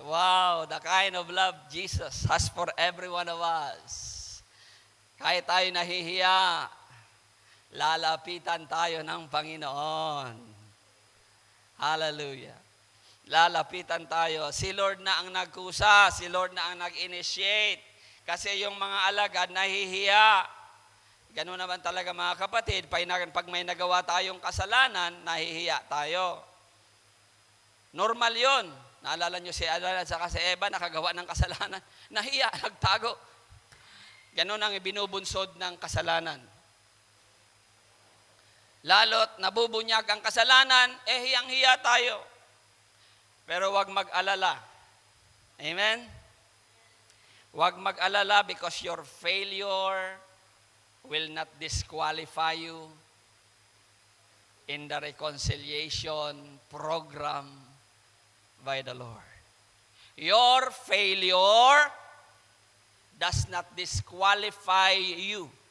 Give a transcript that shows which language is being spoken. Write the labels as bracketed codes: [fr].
[en] Wow, the kind of love Jesus has for every one of us. [tl] Kahit tayo nahihiya, lalapitan tayo ng Panginoon. Hallelujah. Lalapitan tayo. Si Lord na ang nagkusa, si Lord na ang nag-initiate. Kasi yung mga alagad nahihiya. Ganun naman talaga mga kapatid, pag may nagawa tayong kasalanan, nahihiya tayo. Normal yon. Naalala nyo si Adan at saka si Eva, nakagawa ng kasalanan. Nahiya, nagtago. Ganun ang ibinubunsod ng kasalanan. Lalo't nabubunyag ang kasalanan, hiyang-hiya tayo. Pero wag mag-alala. Amen? Wag mag-alala [en] because your failure will not disqualify you in the reconciliation program by the Lord. Your failure does not disqualify you.